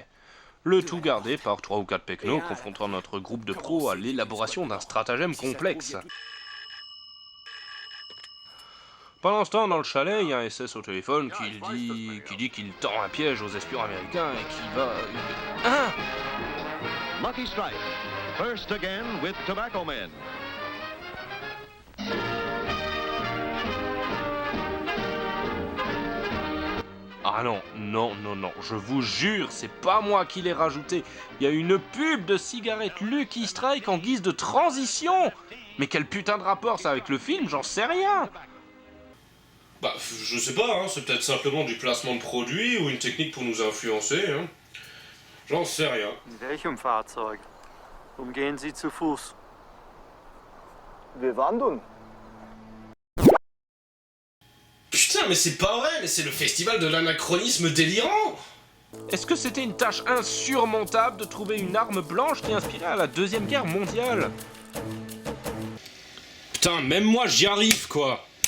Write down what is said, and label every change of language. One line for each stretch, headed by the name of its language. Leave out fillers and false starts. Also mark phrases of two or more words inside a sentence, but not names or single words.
French: Le tout gardé par 3 ou 4 pecnos, confrontant notre groupe de pros à l'élaboration d'un stratagème complexe. Pendant ce temps, dans le chalet, il y a un SS au téléphone qui dit qu'il tend un piège aux espions américains et qui va... Hein?
English: Lucky Strike, first again with Tobacco Men.
French: Ah non, non, non, non, je vous jure, c'est pas moi qui l'ai rajouté. Il y a une pub de cigarette Lucky Strike en guise de transition. Mais quel putain de rapport ça avec le film, j'en sais rien. Bah, je sais pas, hein, c'est peut-être simplement du placement de produit ou une technique pour nous influencer, hein. J'en sais rien.
German: In welchem Fahrzeug? Umgehen Sie zu Fuß? Wir wandern.
French: Putain, mais c'est pas vrai, mais c'est le festival de l'anachronisme délirant! Est-ce que c'était une tâche insurmontable de trouver une arme blanche qui inspirait à la Deuxième Guerre mondiale? Putain, même moi j'y arrive, quoi!